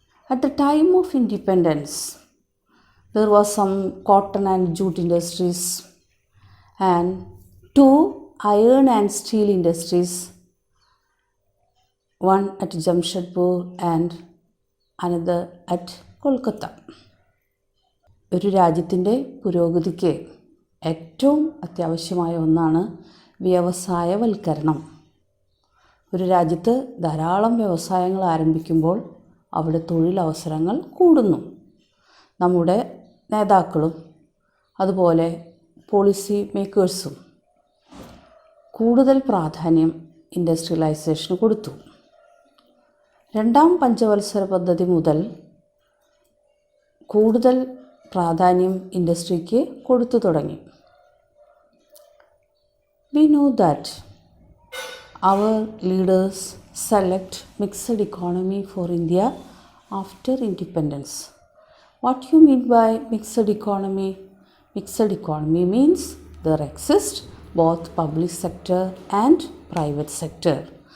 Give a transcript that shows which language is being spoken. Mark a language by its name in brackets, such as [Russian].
[English] At the time of independence, there was some cotton and jute industries and two iron and steel industries, one at Jamshedpur and another at Kolkata. [Malayalam] ഒരു രാജ്യത്തിൻ്റെ പുരോഗതിക്ക് ഏറ്റവും അത്യാവശ്യമായ ഒന്നാണ് വ്യവസായവൽക്കരണം. ഒരു രാജ്യത്ത് ധാരാളം വ്യവസായങ്ങൾ ആരംഭിക്കുമ്പോൾ അവിടെ തൊഴിലവസരങ്ങൾ കൂടുന്നു. നമ്മുടെ നേതാക്കളും അതുപോലെ പോളിസി മേക്കേഴ്സും കൂടുതൽ പ്രാധാന്യം ഇൻഡസ്ട്രിയലൈസേഷന് കൊടുത്തു. രണ്ടാം പഞ്ചവത്സര പദ്ധതി മുതൽ കൂടുതൽ പ്രാധാന്യം ഇൻഡസ്ട്രിക്ക് കൊടുത്തു തുടങ്ങി. [English] We know that our leaders select mixed economy for India after independence. What you mean by mixed economy? Mixed economy means there exist both public sector and private sector.